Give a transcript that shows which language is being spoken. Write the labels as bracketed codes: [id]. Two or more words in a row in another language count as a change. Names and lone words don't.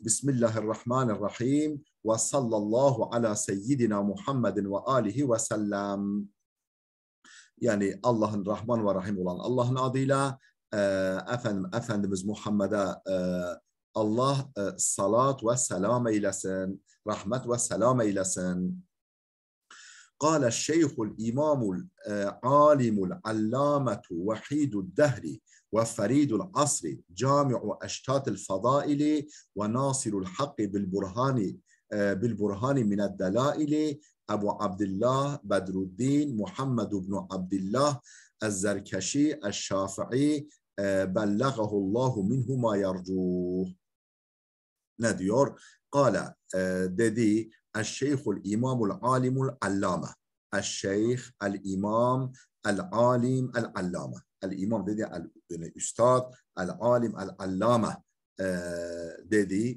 [ar] بسم الله الرحمن الرحيم. وصلى الله على سيدنا محمد وآله وسلم. [tr] Yani Allah'ın Rahman ve Rahim olan Allah'ın adıyla Efendimiz Muhammed'e Allah salat ve selam eylesin. Rahmet ve selam eylesin. [ar] قال الشيخ الإمام العالم العلامة وحيد الدهر وفريد العصر جامع أشتات الفضائل وناصر الحق بالبرهان من الدلائل أبو عبد الله بدر الدين محمد بن عبد الله الزركشي الشافعي بلغه الله منه ما يرجوه. [tr] Ne diyor? قال dedi [ar] الشيخ الإمام العالم العلامة. الشيخ، الإمام، العالم، العلامة. [tr] El-İmam dedi Üstad, [ar] العالم، العلامة [tr] dedi.